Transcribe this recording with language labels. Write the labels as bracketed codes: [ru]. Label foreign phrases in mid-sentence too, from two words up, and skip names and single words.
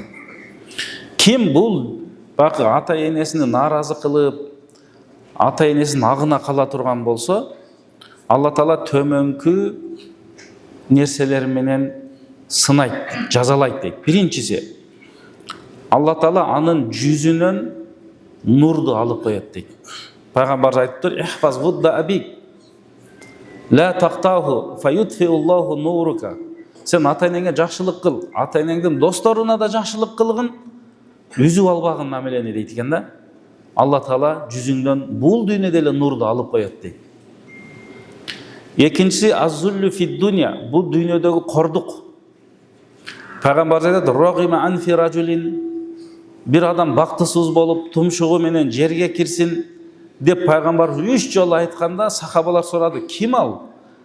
[ky] Ким бул бакы ата энесини наразы кылып, ата энесинин агына кала турган болсо, Алла Таала төмөнкү нерселер менен сынайт, жазалайт дейт. Биринчиси, Алла Таала анын жүзүнөн нурду алып коет дейт. Пайгамбарыбыз айтыптыр: [ar] "احفظ ود أبيك لا تقطعه فيطفئ الله نورك." [ky] Сен ата энеңе жакшылык кыл, ата энеңдин досторуна да жакшылык кылгын, үзүп албагын мамилени дейт экен да. Алла Таала жүзүңдөн бул дүйнөдө эле нурду алып коет дейт. Экинчиси [ar] الذل في الدنيا, [ky] бул дүйнөдөгү кордук. Пайгамбарыбыз айтат: [ar] "رغم أنف رجل", [ky] бир адам бактысыз болуп, тумшугу менен жерге кирсин деп пайгамбарыбыз 3 жолу айтканда, сахабалар сурады: "Ким ал?"